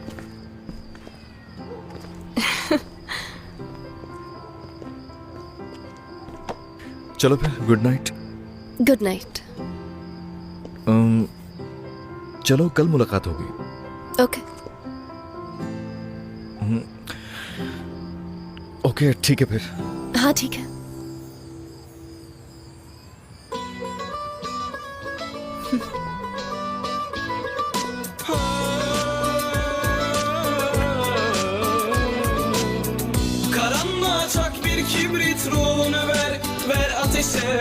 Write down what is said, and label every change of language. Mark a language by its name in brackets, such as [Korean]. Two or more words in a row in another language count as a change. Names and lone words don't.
[Hindi] चलो फिर, [English] good night. good night. [Hindi] चलो, कल मुलाकात होगी। ओके। ओके, ठीक है फिर। हाँ ठीक है। [Turkish] Karanlığa çak bir kibrit, ruhunu ver, ver ateşe.